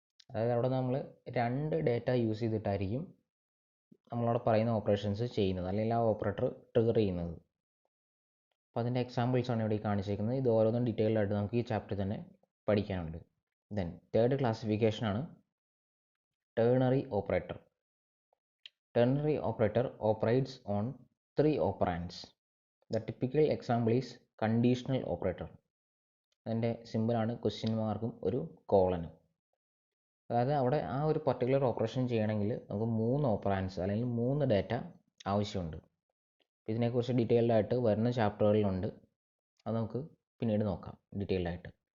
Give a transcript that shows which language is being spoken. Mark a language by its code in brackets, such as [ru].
[ml] അതായത് അവിടെ നമ്മൾ 2 ഡേറ്റ യൂസ് ചെയ്തിട്ടായിരിക്കും നമ്മളവിടെ പറയുന്ന ഓപ്പറേഷൻസ് ചെയ്യുന്നത്, അല്ലെങ്കിൽ ആ ഓപ്പറേറ്റർ ട്രിഗർ ചെയ്യുന്നത്. അപ്പോൾ അതിൻ്റെ എക്സാമ്പിൾസാണ് ഇവിടെ കാണിച്ചിരിക്കുന്നത്. ഇത് ഓരോന്നും ഡീറ്റെയിൽഡ് ആയിട്ട് നമുക്ക് ഈ ചാപ്റ്ററിൽ തന്നെ പഠിക്കാനുണ്ട്. [en] Then third ക്ലാസിഫിക്കേഷനാണ് ternary operator. Ternary operator operates on 3 operands. The typical example is conditional operator. [ml] അതിൻ്റെ സിമ്പിളാണ് ക്വസ്റ്റ്യൻ മാർക്കും ഒരു കോളനും. അതായത് അവിടെ ആ ഒരു പർട്ടിക്കുലർ ഓപ്പറേഷൻ ചെയ്യണമെങ്കിൽ നമുക്ക് 3 ഓപ്പറാൻഡ്സ് അല്ലെങ്കിൽ 3 ഡേറ്റ ആവശ്യമുണ്ട്. ഇതിനെക്കുറിച്ച് ഡീറ്റെയിൽഡ് ആയിട്ട് വരുന്ന ചാപ്റ്ററുകളിലുണ്ട്. അത് നമുക്ക് പിന്നീട് നോക്കാം ഡീറ്റെയിൽഡ് ആയിട്ട്.